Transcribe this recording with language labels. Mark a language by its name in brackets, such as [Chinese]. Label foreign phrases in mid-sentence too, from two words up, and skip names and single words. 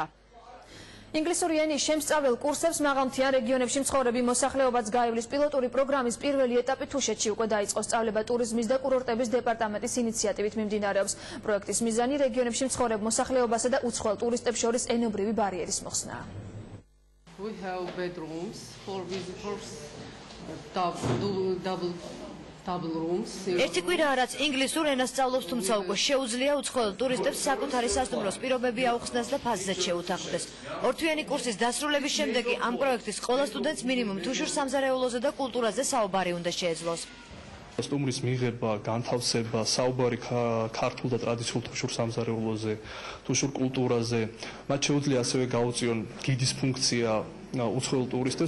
[Georgian] ინგლისური ენის შემსწავლელ კურსებს მაღალმთიან რეგიონებში მცხოვრები მოსახლეობაც გაივლის პილოტური პროგრამის პირველი ეტაპი თუშეთში უკვე დაიწყო. სწავლება ტურიზმის და კურორტების დეპარტამენტის ინიციატივით მიმდინარეობს. პროექტის მიზანი რეგიონებში მცხოვრებ მოსახლეობასა და უცხოელ ტურისტებს შორის ენობრივი ბარიერის მოხსნაა. [English] We have bedrooms for visitors, double rooms. [Georgian] ერთი კვირაა რაც ინგლისურ ენას სწავლობს, თუმცა უკვე შეუძლია უცხოელ ტურისტებს საკუთარი სასტუმროს პირობები აუხსნას და ფასზეც შეუთანხმდეს. ორთვიანი კურსის დასრულების შემდეგ კი ამ პროექტის ყველა სტუდენტს მინიმუმ თუშურ სამზარეულოზე და კულტურაზე საუბარი უნდა შეეძლოს. სტუმრის მიღება, განთავსება, საუბარი ქართულ და ტრადიციულ თუშურ სამზარეულოზე, თუშურ კულტურაზე, მათ შეუძლია ასევე გაუწიონ გიდის ფუნქცია უცხოელ ტურისტებს.